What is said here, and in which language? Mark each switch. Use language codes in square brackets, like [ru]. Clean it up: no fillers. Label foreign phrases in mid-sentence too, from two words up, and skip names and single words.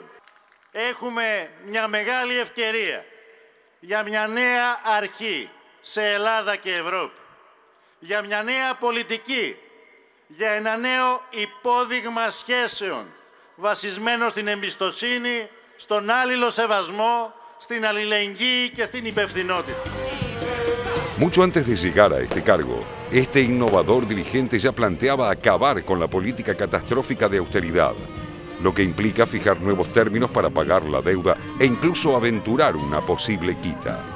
[el] Έχουμε μια μεγάλη ευκαιρία για μια νέα αρχή σε Ελλάδα και Ευρώπη. Για μια νέα πολιτική. Για ένα νέο υπόδειγμα σχέσεων, βασισμένο στην εμπιστοσύνη, στον άλληλο σεβασμό, στην αλληλεγγύη και στην υπευθυνότητα. [es] Mucho antes de llegar a este cargo, este innovador dirigente ya planteaba acabar con la política catastrófica de austeridad, lo que implica fijar nuevos términos para pagar la deuda e incluso aventurar una posible quita.